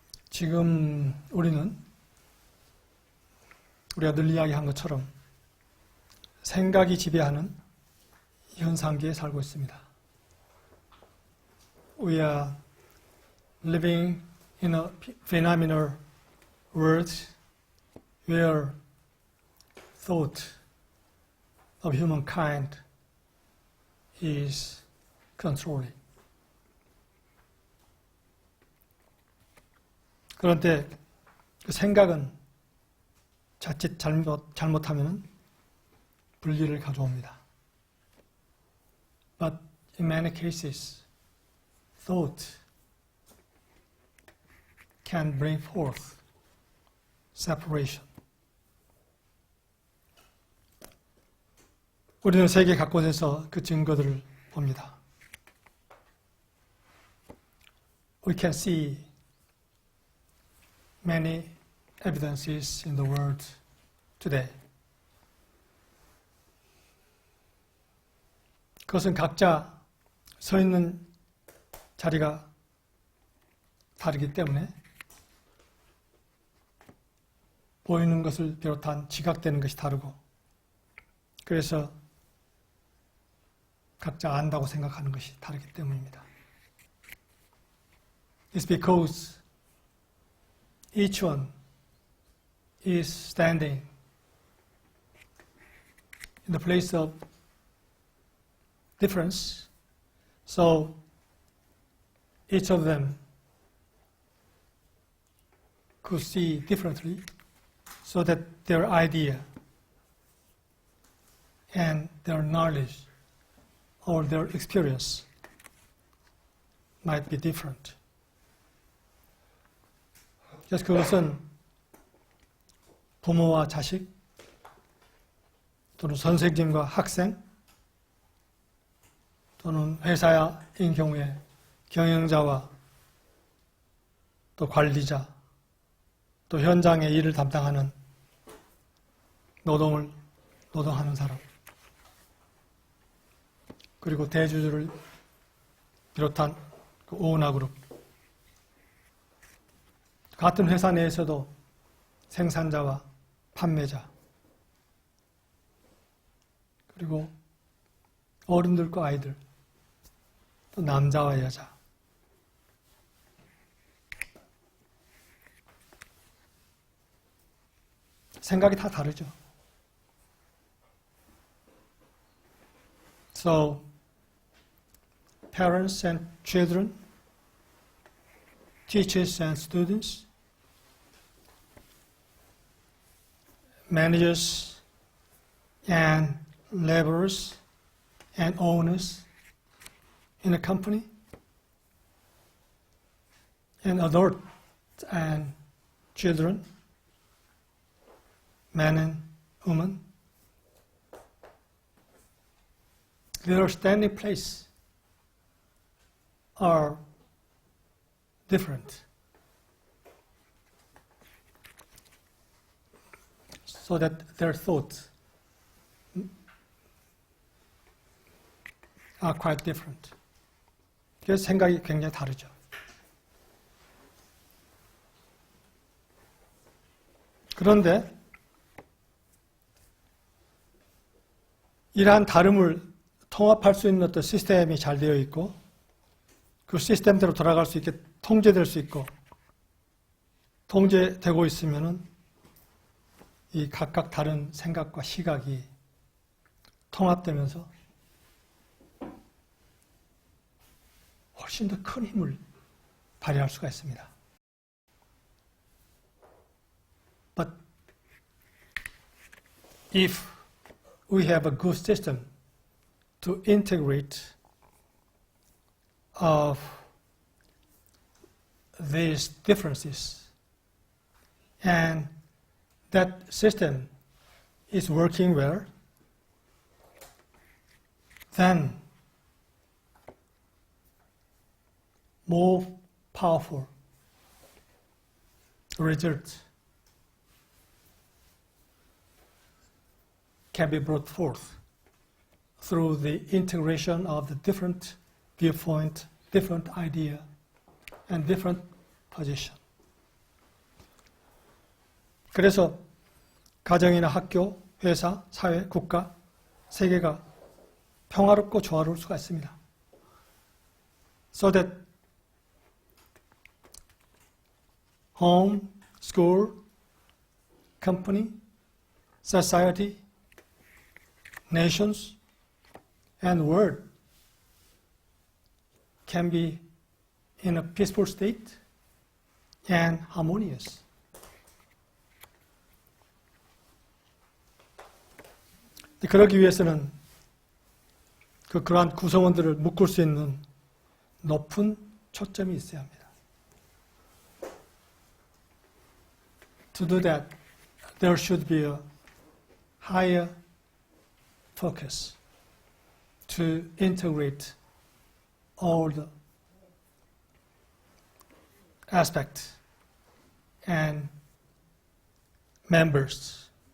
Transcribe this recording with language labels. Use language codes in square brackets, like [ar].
[ko] 지금 우리가 늘 이야기한 것처럼 생각이 지배하는 현상기에 살고 있습니다. [en] We are living in a phenomenal world where thought of humankind is controlling. [ko] 그런데 그 생각은 자칫 잘못하면 불리를 가져옵니다. [en] But in many cases, thought can bring forth separation. [ko] 우리는 세계 곳곳에서 그 증거들을 봅니다. [en] We can see many evidences in the world today. [ko] 그것은 각자 서 있는 자리가 다르기 때문에 보이는 것을 비롯한 지각되는 것이 다르고, 그래서 각자 안다고 생각하는 것이 다르기 때문입니다. [en] It's because each one is standing in the place of difference, so each of them could see differently, so that their idea and their knowledge or their experience might be different. [ko] 그래서 그것은 부모와 자식, 또는 선생님과 학생, 또는 회사인 경우에 경영자와 또 관리자, 또 현장의 일을 담당하는 노동하는 사람, 그리고 대주주를 비롯한 그 오너 그룹, 같은 회사 내에서도 생산자와 판매자, 그리고 어른들과 아이들, 또 남자와 여자, 생각이 다 다르죠. [en] So, parents and children, teachers and students, managers and laborers and owners in a company, and adults and children, men and women, their standing place are different, so that their thoughts are quite different. [ko] 그래서 생각이 굉장히 다르죠. 그런데 이러한 다름을 통합할 수 있는 어떤 시스템이 잘 되어 있고, 그 시스템대로 돌아갈 수 있게 통제될 수 있고, 통제되고 있으면은 이 각각 다른 생각과 시각이 통합되면서 훨씬 더 큰 힘을 발휘할 수가 있습니다. [en] But if we have a good system to integrate of these differences, and that system is working well, then more powerful results can be brought forth through the integration of the different viewpoint, different idea, and different position. [ko] 그래서 가정이나 학교, 회사, 사회, 국가, 세계가 평화롭고 조화로울 수가 있습니다. [en] So that home, school, company, society, nations, and world can be in a peaceful state and harmonious. [ko] 그러기 위해서는 그러한 구성원들을 묶을 수 있는 높은 초점이 있어야 합니다. [en] To do that, there should be a higher focus to integrate all the aspects and members.